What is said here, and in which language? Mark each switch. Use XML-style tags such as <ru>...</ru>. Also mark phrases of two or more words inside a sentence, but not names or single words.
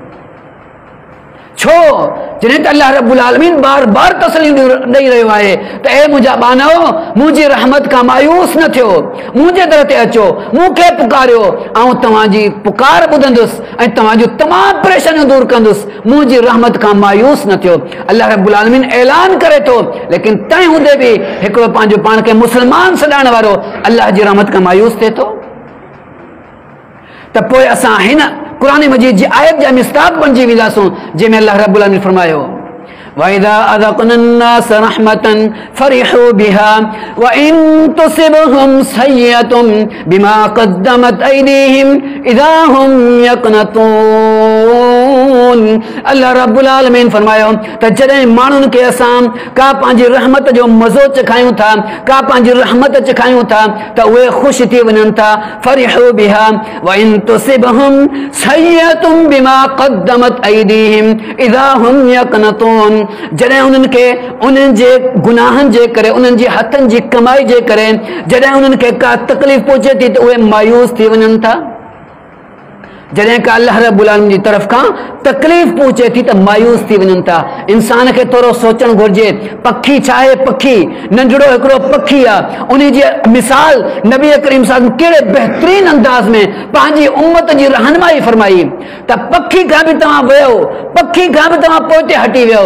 <sd>छो जॾहिं त अल्लाह रब्बुल आलमीन बार बार तसली ॾेई रहियो आहे त ए मुंहिंजा ॿानव, मुंहिंजी रहमत खां मायूस न थियो, मुंहिंजे दर ते अचो, मूंखे पुकारियो, ऐं तव्हांजी पुकार ॿुधंदुसि ऐं तव्हांजूं तमामु परेशानियूं दूर कंदुसि, मुंहिंजी रहमत खां मायूस न थियो। अल्लाह रब्बुल आलमीन ऐलान करे थो, लेकिन तंहिं हूंदे बि हिकिड़ो पंहिंजो पाण खे मुस्लमान सॾाइण वारो अल्लाह जी रहमत खां मायूस थिए थो। त पोइ असां हिन कुरान मजीद जी आयत जा मिस्ताक बणिजी वेंदासूं जंहिंमें अल्लाह रब्बुल आलमीन फरमायो</sd> <ar>وإذا أذقنا الناس رحمة فرحوا بها وإن تصبهم سيئة بما قدمت أيديهم إذا هم يقنطون.</ar> <sd>अल्लाह रब्बुल आलमीन फरमायो त जॾहिं माण्हुनि खे असां का पंहिंजी रहमत जो मज़ो चखायूं था, का पंहिंजी रहमत चखायूं था त उहे ख़ुशि थी वञनि था।</sd> <ar>فرحوا بها وإن تصبهم سيئة بما قدمت أيديهم إذا هم يقنطون.</ar> <sd>जॾहिं उन्हनि खे उन्हनि जे गुनाहनि जे करे, उन्हनि जे हथनि जी कमाई जे करे जॾहिं उन्हनि खे का तकलीफ़ पहुचे थी त उहे मायूस थी वञनि था। जॾहिं का अल्लाह रब्बुल आलमीन जी तरफ़ खां तकलीफ़ पहुचे थी त मायूस थी वञनि था। इंसान खे थोरो सोचणु घुरिजे, पखी छा आहे? पखी नंढड़ो हिकिड़ो पखी आहे, उन जी मिसाल नबी करीम साहब कहिड़े बहितरीन अंदाज़ में पंहिंजी उम्मत जी रहनुमाई फरमाई त पखी खां बि तव्हां वियो, पखी खां बि तव्हां पोइते हटी वियो।</sd>